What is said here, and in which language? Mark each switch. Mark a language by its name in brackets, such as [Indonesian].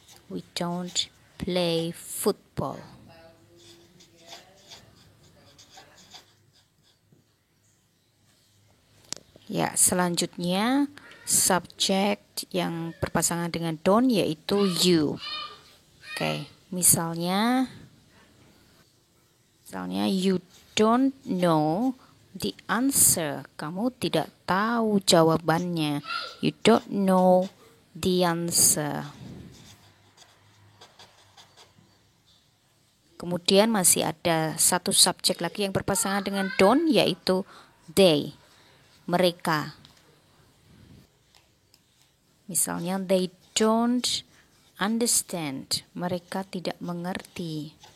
[English] We don't play football. [Indonesian] Ya, selanjutnya subjek yang berpasangan dengan don't yaitu you. Oke, misalnya [English] you don't know the answer. [Indonesian] Kamu tidak tahu jawabannya. [English] You don't know the answer. [Indonesian] Kemudian masih ada satu subjek lagi yang berpasangan dengan don't yaitu they, mereka. Misalnya [English] they don't understand, [Indonesian] mereka tidak mengerti.